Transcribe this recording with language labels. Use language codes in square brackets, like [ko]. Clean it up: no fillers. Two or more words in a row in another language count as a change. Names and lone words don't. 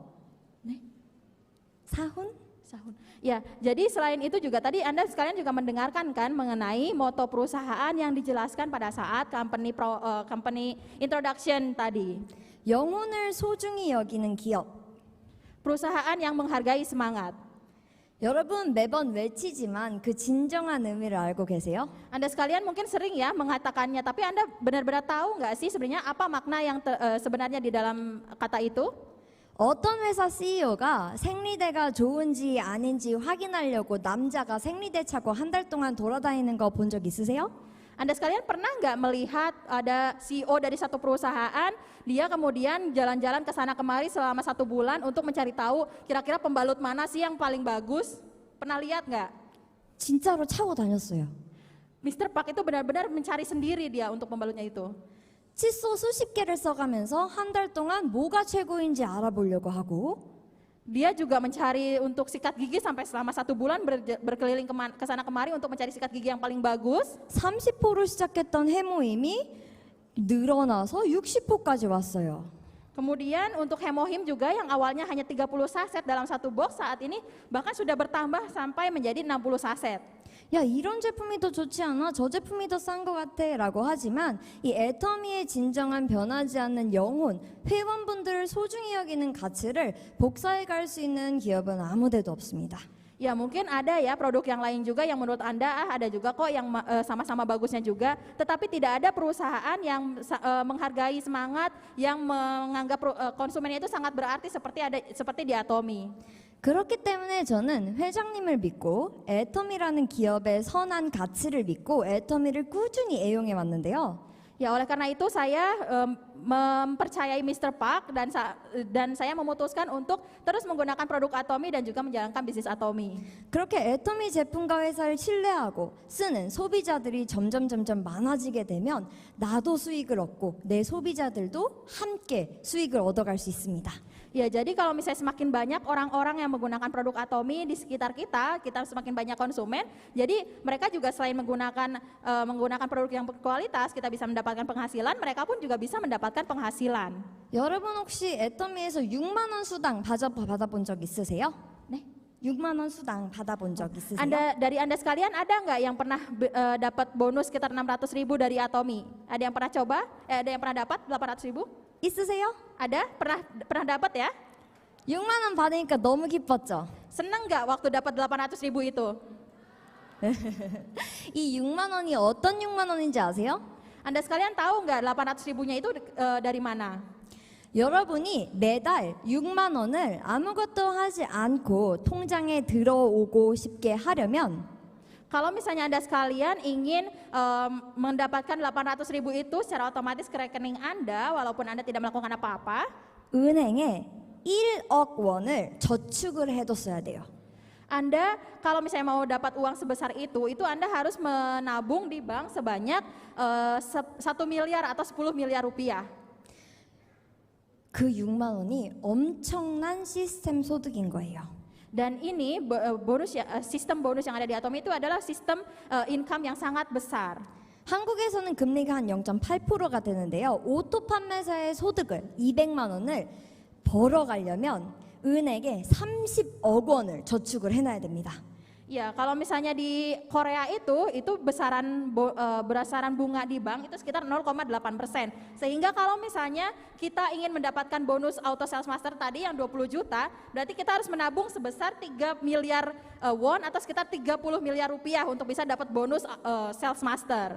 [ko] 네? 사훈? [id] Ya, jadi selain itu juga tadi Anda sekalian juga mendengarkan kan mengenai moto perusahaan yang dijelaskan pada saat [en] company introduction [id] tadi. [ko] 영혼을 소중히 여기는 기업. [id] Perusahaan yang menghargai semangat. [ko] 여러분 매번 외치지만 그 진정한 의미를 알고 계세요? [id] Anda sekalian mungkin sering ya mengatakannya, tapi Anda benar-benar tahu nggak sih sebenarnya apa makna yang sebenarnya di dalam kata itu? [ko] 어떤 회사 CEO가 생리대가 좋은지 아닌지 확인하려고 남자가 생리대 차고 한 달 동안 돌아다니는 거 본 적 있으세요? [id] Anda sekalian pernah nggak melihat ada CEO dari satu perusahaan, dia kemudian jalan-jalan ke sana kemari selama 1 bulan untuk mencari tahu kira-kira pembalut mana sih yang paling bagus? Pernah lihat nggak? [ko] 진짜로 차고 다녔어요. [id] Mr. Park itu benar-benar mencari sendiri dia untuk pembalutnya itu. [ko] 칫솔 수십 개를 써가면서 한 달 동안 뭐가 최고인지 알아보려고 하고 [id] Dia juga mencari untuk sikat gigi sampai selama 1 bulan berkeliling ke sana kemari untuk mencari sikat gigi yang paling bagus. [ko] 30호로 시작했던 해모임이 늘어나서 60호까지 왔어요. [id] Kemudian untuk hemohim juga yang awalnya hanya 30 saset dalam 1 box saat ini bahkan sudah bertambah sampai menjadi 60 saset. [ko] 야, 이런 제품이 더 좋지 않아? 저 제품이 더 싼 것 같아 라고 하지만 이 애터미의 진정한 변하지 않는 영혼, 회원분들을 소중히 여기는 가치를 복사해 갈 수 있는 기업은 아무 데도 없습니다. [id] Ya mungkin ada ya produk yang lain juga yang menurut Anda ada juga kok yang sama-sama bagusnya juga, tetapi tidak ada perusahaan yang menghargai semangat, yang menganggap konsumennya itu sangat berarti seperti di Atomy. [ko] 그렇기 때문에 저는 회장님을 믿고 애터미라는 기업의 선한 가치를 믿고 애터미를 꾸준히 애용해 왔는데요. [id] Ya oleh karena itu saya mempercayai Mr. Park dan saya memutuskan untuk terus menggunakan produk Atomy dan juga menjalankan bisnis Atomy. [ko] 그렇게 애터미 제품과 회사를 신뢰하고 쓰는 소비자들이 점점 많아지게 되면 나도 수익을 얻고 내 소비자들도 함께 수익을 얻어갈 수 있습니다. [id] Ya, jadi kalau misalnya semakin banyak orang-orang yang menggunakan produk Atomy di sekitar kita semakin banyak konsumen. Jadi mereka juga selain menggunakan produk yang berkualitas, kita bisa mendapatkan penghasilan, mereka pun juga bisa mendapatkan penghasilan. [ko] 여러분 혹시 애터미에서 6만 원 수당 받아본 적 있으세요? 네. 6만 원 수당 받아본 적 있으세요? [id] Dari Anda sekalian ada nggak yang pernah dapat bonus sekitar 600.000 dari Atomy? Ada yang pernah coba? Ada yang pernah dapat 800.000? [ko] 있으세요? [id] Ada? Pernah dapat ya? [ko] 6만 원 받으니까 너무 기뻤죠? [id] Seneng nggak waktu dapat 800.000 itu? [ko] 이 6만 원이 어떤 6만 원인지 아세요? [id] Anda sekalian tahu nggak 800.000-nya itu dari mana? [ko] 여러분이 매달 6만 원을 아무것도 하지 않고 통장에 들어오고 싶게 하려면 [id] Kalau misalnya Anda sekalian ingin mendapatkan 800.000 itu secara otomatis ke rekening Anda walaupun Anda tidak melakukan apa-apa, [ko] 은행에 1억 원을 저축을 해뒀어야 돼요. [id] Anda kalau misalnya mau dapat uang sebesar itu Anda harus menabung di bank sebanyak 1 miliar atau 10 miliar rupiah. [ko] 그 6만 원이 엄청난 시스템 소득인 거예요. [id] Dan ini sistem bonus yang ada di Atomy itu adalah sistem income yang sangat besar. [ko] 한국에서는 금리가 한 0.8%가 되는데요. 오토 판매사의 소득을 200만 원을 벌어가려면 은행에 30억 원을 저축을 해놔야 됩니다. [id] Ya, kalau misalnya di Korea itu berdasarkan bunga di bank itu sekitar 0,8%. Sehingga kalau misalnya kita ingin mendapatkan bonus [en] auto sales master [id] tadi yang 20 juta, berarti kita harus menabung sebesar 3 miliar won atau sekitar 30 miliar rupiah untuk bisa dapat bonus [en] sales master.